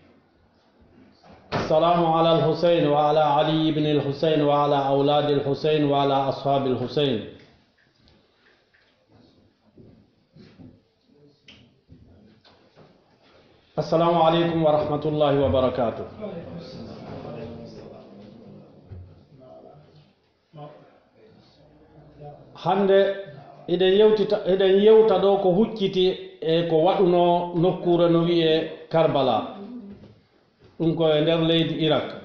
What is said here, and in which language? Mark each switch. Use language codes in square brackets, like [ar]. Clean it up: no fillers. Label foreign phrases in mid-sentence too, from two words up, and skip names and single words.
[ar] السلام على الحسين وعلى علي بن الحسين وعلى أولاد الحسين وعلى أصحاب الحسين. السلام عليكم ورحمة الله وبركاته. [ff] hande eɗen yewta ɗo ko hucciti e ko waɗuno nokkure no wiye Karbala, ɗum ko e nder leydi Irak.